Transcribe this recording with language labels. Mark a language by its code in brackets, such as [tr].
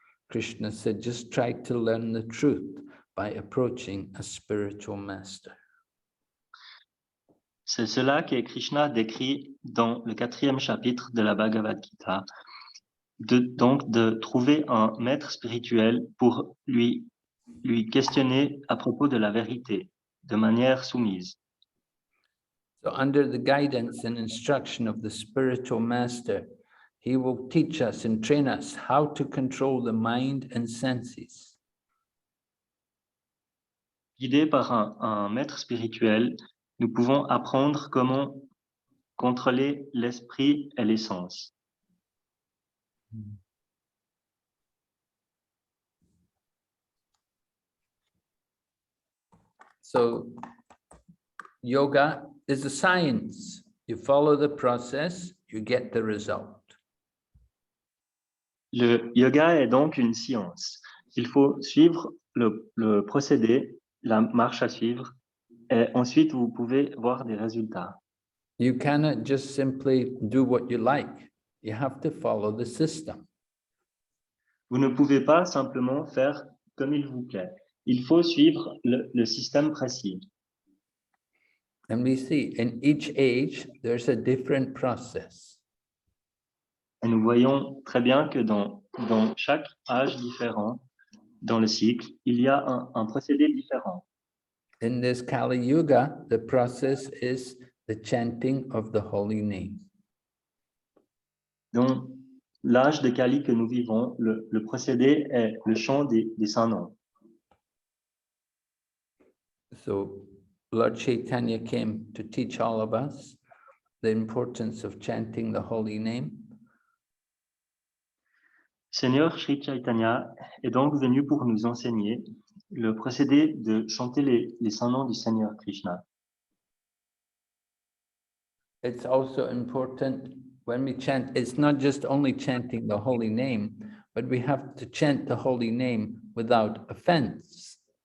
[en] Krishna said, just try to learn the truth by approaching a spiritual master. [fr] C'est cela que Krishna décrit dans le 4e chapitre de la Bhagavad Gita. Donc de trouver un maître spirituel pour lui questionner à propos de la vérité, de manière soumise. [en] So under the guidance and instruction of the spiritual master, he will teach us and train us how to control the mind and senses. [fr] Guidés par un maître spirituel, nous pouvons apprendre comment contrôler l'esprit et les sens. [en] So yoga is a science. You follow the process, you get the result. [fr] Le yoga est donc une science. Il faut suivre le procédé, la marche à suivre, et ensuite vous pouvez voir des résultats. [en] You cannot just simply do what you like. You have to follow the system. [fr] Vous ne pouvez pas simplement faire comme il vous plaît. Il faut suivre le système précis. [en] And we see in each age, there's a different process. [fr] Et nous voyons très bien que dans chaque âge différent, dans le cycle, il y a un procédé différent. [en] In this Kali Yuga, the process is the chanting of the holy name. [fr] Dans l'âge de Kali que nous vivons, le procédé est le chant des saints noms. [en] So Lord Chaitanya came to teach all of us the importance of chanting the holy name. [fr] Seigneur Sri Chaitanya est donc venu pour nous enseigner le procédé de chanter les saints noms du Seigneur Krishna. [en] It's also important when we chant, it's not just only chanting the holy name, but we have to chant the holy name without offense.